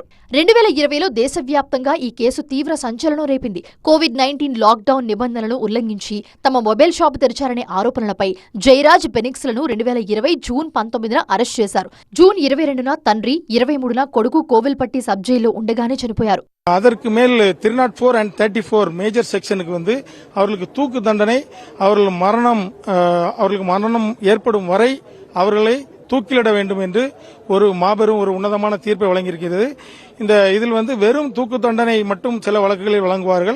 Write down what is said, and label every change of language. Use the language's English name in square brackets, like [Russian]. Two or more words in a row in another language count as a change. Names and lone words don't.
[Telugu] 2020లో దేశవ్యాప్తంగా ఈ కేసు తీవ్ర సంచలనం రేపింది. కోవిడ్-19 లాక్డౌన్ నిబంధనలను ఉల్లంఘించి తమ మొబైల్ షాపు తెరిచారనే ఆరోపణలపై జయరాజ్ బెనిక్స్ లను 2020 జూన్ 19న అరెస్ట్ చేశారు. జూన్ 22న తండ్రి, 23న కొడుకు కోవిల్పట్టి సబ్ జైల్లో ఉండగానే చనిపోయారు. [Tamil] அதற்கு மேல் 304 and 34 [English] major sectionukku [Tamil] அவர்களுக்கு தூக்கு தண்டனை, அவர்களுக்கு மரணம் ஏற்படும் வரை அவர்களை தூக்கிலிட வேண்டும் என்று ஒரு மாபெரும் ஒரு உன்னதமான தீர்ப்பை வழங்கியிருக்கிறது. இதில் வெறும் தூக்கு தண்டனை மட்டும் சில வழக்குகளில் வழங்குவார்கள்.